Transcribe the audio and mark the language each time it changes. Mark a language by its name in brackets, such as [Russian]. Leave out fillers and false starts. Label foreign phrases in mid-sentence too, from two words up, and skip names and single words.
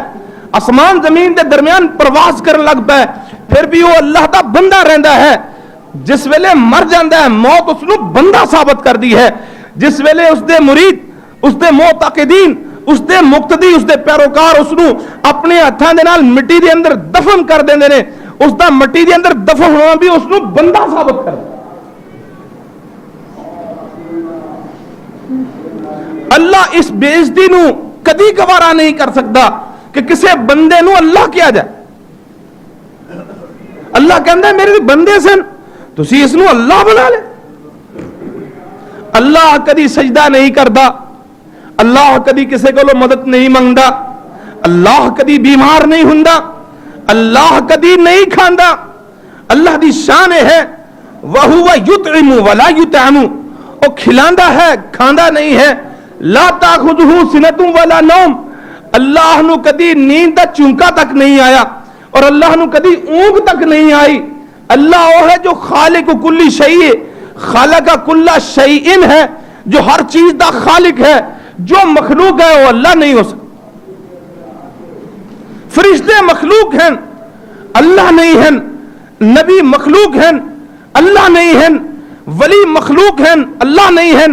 [Punjabi] آسمان زمین دے درمیان پرواز کرن لگ پے پھر بھی وہ اللہ دا بندہ رہندا ہے. جس ویلے مر جاندا ہے موت اس نو بندہ ثابت کر دی ہے. جس ویلے اس دے مرید، اس دے معتقدین، اس دے مقتدی، اس دے پیروکار اس نو اپنے ہتھاں دے نال مٹی دے اندر دفن کر دیندے نے، اس دا مٹی دے اندر دفن ہونا بھی اس نو بندہ ثابت کر. اللہ اس بے عزتی نو کدی گوارا نہیں کر سکتا کہ کسے بندے نو اللہ کیا جائے. اللہ کہندا ہے میرے بندے سن تسی اس نو اللہ بنا لے. اللہ کدی سجدہ نہیں کردا، اللہ کدی کسے کو مدد نہیں منگدا، اللہ کدی بیمار نہیں ہوندا، اللہ کدی نہیں کھاندا. اللہ دی شان ہے [Arabic] وَهُوَ يُطْعِمُ وَلَا يُطْعَمُ، [Punjabi] وہ کھلاندا ہے کھاندا نہیں ہے. [Arabic] لا تَأْخُذُهُ سِنَةٌ وَلَا نَوْمٌ، [Punjabi] اللہ نو کدی نیند دا چونکا تک نہیں آیا اور اللہ نو کدی اونگ تک نہیں آئی. اللہ وہ ہے جو [Arabic] خالق کل شیء، خالق کل شیء [Punjabi] ہے، جو ہر چیز دا خالق ہے. [Urdu] جو مخلوق ہے وہ اللہ نہیں ہو سکتا. فرشتے مخلوق ہیں اللہ نہیں ہیں، نبی مخلوق ہیں اللہ نہیں ہیں، ولی مخلوق ہیں اللہ نہیں ہیں.